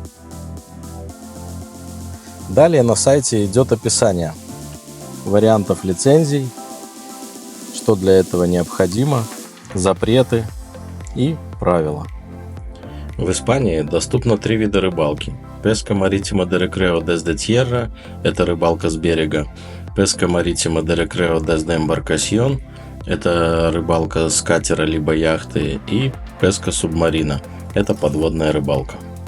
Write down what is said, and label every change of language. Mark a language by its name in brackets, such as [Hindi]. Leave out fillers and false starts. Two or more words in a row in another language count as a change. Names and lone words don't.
[Russian] Далее на сайте идет описание вариантов лицензий, что для этого необходимо, запреты и правила. В Испании доступно 3 вида рыбалки. [Spanish] Pesca marítima de recreo desde tierra – [Russian] это рыбалка с берега. [Spanish] Pesca marítima de recreo desde embarcación – [Russian] это рыбалка с катера либо яхты. [Spanish] И Pesca submarina – [Russian] это подводная рыбалка.